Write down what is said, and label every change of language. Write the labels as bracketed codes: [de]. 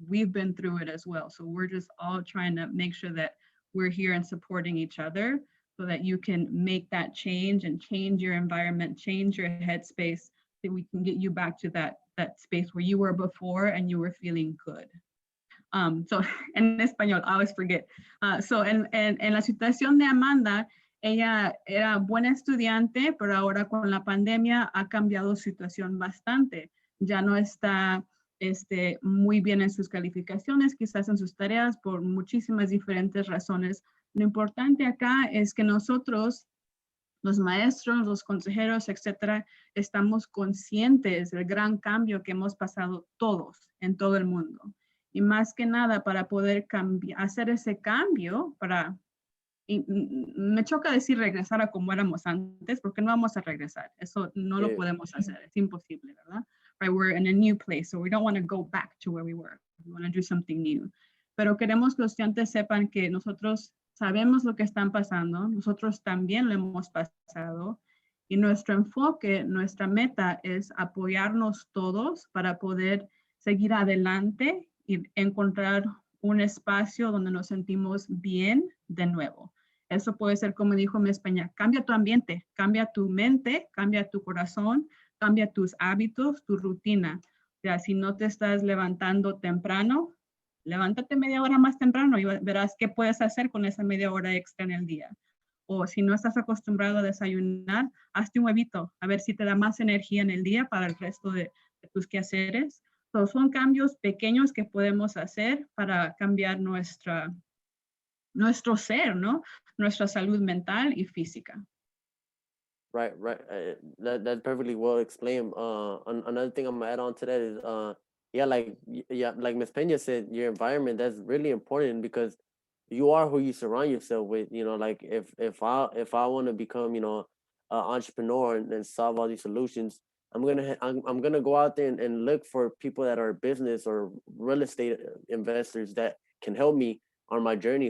[en] We've been through it as well. So we're just all trying to make sure that we're here and supporting each other so that you can make that change and change your environment, change your headspace, so we can get you back to that space where you were before and you were feeling good. So [es] en español, [en] I always forget. [es] So en la situación de Amanda, ella era buena estudiante, pero ahora con la pandemia ha cambiado su situación bastante. Ya no está muy bien en sus calificaciones, quizás en sus tareas, por muchísimas diferentes razones. Lo importante acá es que nosotros los maestros, los consejeros, etcétera, estamos conscientes del gran cambio que hemos pasado todos en todo el mundo. Y más que nada, para poder hacer ese cambio, y me choca decir regresar a como éramos antes, porque no vamos a regresar. Eso no lo podemos hacer. Es imposible, ¿verdad? [en] Right? We're in a new place, so we don't want to go back to where we were. We want to do something new. [es] Pero queremos que los estudiantes sepan que nosotros sabemos lo que están pasando, nosotros también lo hemos pasado, y nuestro enfoque, nuestra meta es apoyarnos todos para poder seguir adelante y encontrar un espacio donde nos sentimos bien de nuevo. Eso puede ser, como dijo Ms. Peña, cambia tu ambiente, cambia tu mente, cambia tu corazón, cambia tus hábitos, tu rutina. O sea, si no te estás levantando temprano, levántate media hora más temprano y verás qué puedes hacer con esa media hora extra en el día. O si no estás acostumbrado a desayunar, hazte un huevito, a ver si te da más energía en el día para el resto de tus quehaceres. Son cambios pequeños que podemos hacer para cambiar nuestro ser, ¿no? Nuestra salud mental y física. [en] Right. That's perfectly well explained. Another thing I'm gonna add on to that is, like Ms. Pena said, your environment, that's really important, because you are who you surround yourself with. You know, like if I want to become, an entrepreneur and solve all these solutions, I'm gonna go out there and look for people that are business or real estate investors that can help me on my journey.